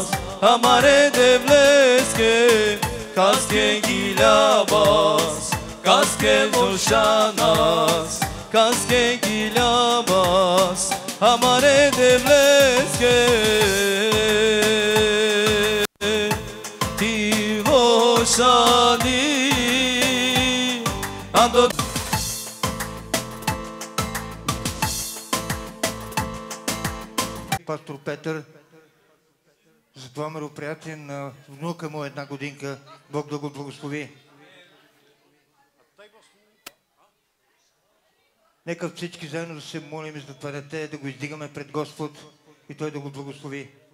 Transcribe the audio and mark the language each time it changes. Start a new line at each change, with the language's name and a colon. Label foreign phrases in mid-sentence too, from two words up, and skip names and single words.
Romany: амаре девлеске, каске гилябас, каске лошанас, каске гилябас, амаре девлеске, ти лошани, андо.
Bulgarian: Петър за това мероприятие на внука му 1 годинка. Бог да го благослови. Нека всички заедно да се молим за това дете, да го издигаме пред Господ и Той да го благослови.